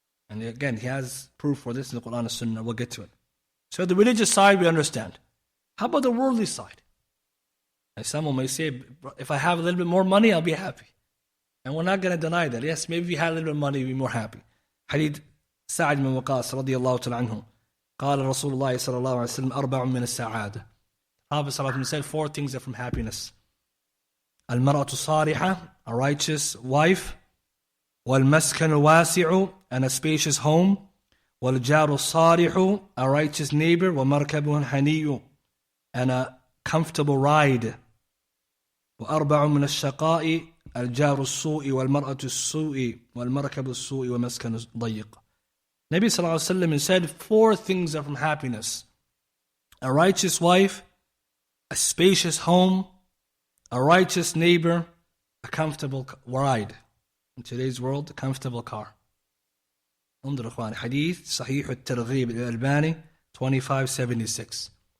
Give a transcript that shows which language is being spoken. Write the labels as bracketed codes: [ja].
[en] And again, he has proof for this in the Quran and Sunnah. We'll get to it. So the religious side we understand. How about the worldly side? And someone may say, if I have a little bit more money, I'll be happy. And we're not going to deny that. Yes, maybe if you had a little bit of money, you'd be more happy. Hadith Sa'id ibn Waqas radiyallahu ta'ala anhu. [ar] قال رسول الله صلى الله عليه وسلم أربع من السعادة. [en] Prophet صلى الله عليه وسلم said 4 things are from happiness. [ar] المرأة الصالحة, [en] a righteous wife. [ar] والمسكن الواسع, [en] and a spacious home. [ar] والجار الصالح, [en] a righteous neighbor. [ar] ومركب حني, [en] and a comfortable ride. [ar] وأربع من الشقاء الجار السوء والمرأة السوء والمركب السوء ومسكن ضيق. [en] Nabi sallallahu alaihi wasallam said 4 things are from happiness: a righteous wife, a spacious home, a righteous neighbor, a comfortable ride. In today's world, a comfortable car. Abdur-Rahmaan, Hadith, Sahih al-Targhib al-Albani, 2576.